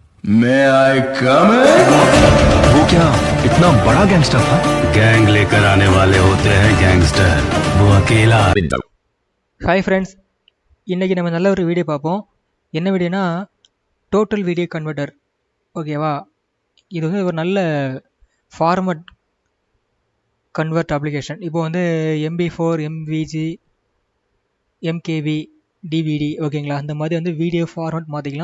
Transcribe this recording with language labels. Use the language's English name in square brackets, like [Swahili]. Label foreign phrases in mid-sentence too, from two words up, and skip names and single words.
[English] May I come in? [Hindi] वो क्या इतना बड़ा गैंगस्टर था? गैंग लेकर आने वाले होते हैं गैंगस्टर, वो अकेला [English] hi friends, [Tamil] இன்றைக்கி நம்ம நல்ல ஒரு வீடியோ பார்ப்போம். என்ன வீடியோனா டோட்டல் வீடியோ கன்வெர்ட்டர். ஓகேவா, இது வந்து ஒரு நல்ல [English] format convert application. [Tamil] இப்போ வந்து MP4, MVG, MKV, DVD ஓகேங்களா, அந்த மாதிரி வந்து [English] video format [Tamil] மாற்றிக்கலாம்.